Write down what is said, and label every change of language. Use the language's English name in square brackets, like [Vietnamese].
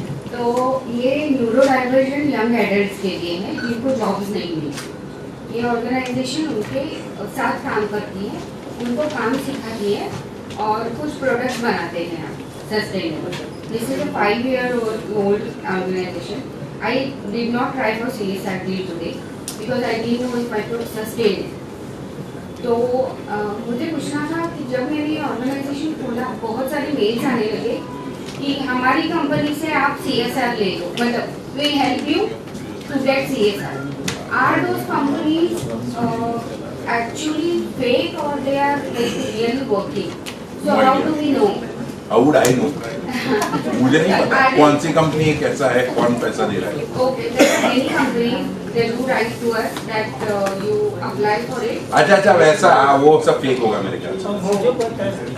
[Hindi] तो ये neuro diversion young adults के लिए है जिनको जॉब्स नहीं मिली. ये ऑर्गेनाइजेशन उनके साथ काम करती है, उनको काम सिखाती है और कुछ प्रोडक्ट्स बनाते हैं sustainable. [English] This is a 5-year-old organisation. I did not try for CSR till today because I didn't know if I could sustain it. [Hindi] तो मुझे पूछना था कि जब मैंने ये ऑर्गेनाइजेशन खोला बहुत सारे मेल्स आने लगे कि हमारी कंपनी से आप CSR ले लो, मतलब [English] we help you to get CSR. Are those companies actually fake or they are like really working? So how do we know? How would I know? [Hindi] मुझे नहीं पता कौन सी कंपनी है, कैसा है, कौन पैसा दे रहा है. [English] Okay, there are many companies they do write to us that you apply for it. [Hindi] अच्छा वैसा वो सब फेक होगा मेरे ख्याल से.